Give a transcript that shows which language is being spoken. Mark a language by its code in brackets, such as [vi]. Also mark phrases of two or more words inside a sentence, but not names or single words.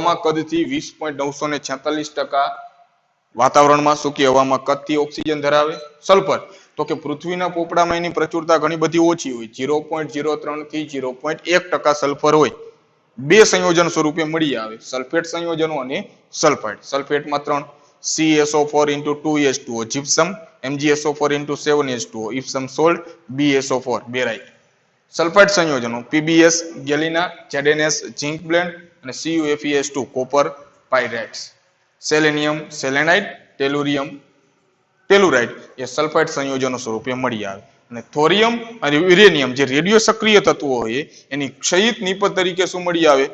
[gu] શુષ્ક હવામાં કદથી 20.946% વાતાવરણમાં સૂકી હવામાં કદથી ઓક્સિજન ધરાવે. સલ્ફર તો કે પૃથ્વીના પોપડામાં એની પ્રચુરતા ઘણી બધી ઓછી હોય, 0.03 થી 0.1% સલ્ફર હોય. બે સંયોજન સ્વરૂપે મળી આવે, સલ્ફેટ સંયોજનો અને સલ્ફાઇડ. સલ્ફેટમાં 3 CSO4 into 2H2O, gypsum MgSO4 into 7H2O, [en] Epsom salt [gu] BSO4, બેરાઇટ. સલ્ફાઇડ સંયોજનો PbS, ગેલિના, ZnS, [en] zinc blende [gu] અને CuFeS2, [en] copper pyrites. selenium selenite, [gu] ટેલુરાઇટ એ સલ્ફાઇડ સંયોજનો સ્વરૂપે મળી આવે. અને થોરિયમ અને યુરેનિયમ જે રેડિયો સક્રિય તત્વો હોય એની ક્ષયિત નિપજ તરીકે શું મળી આવે?